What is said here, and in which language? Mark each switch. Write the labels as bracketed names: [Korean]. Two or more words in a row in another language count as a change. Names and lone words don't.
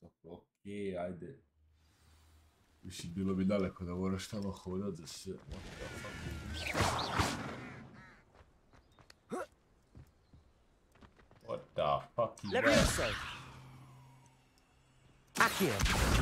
[Croatian] Ok, ajde. Više bilo bi daleko da moraš tamo hodat za sve. [English] What the fuck is that? Accio.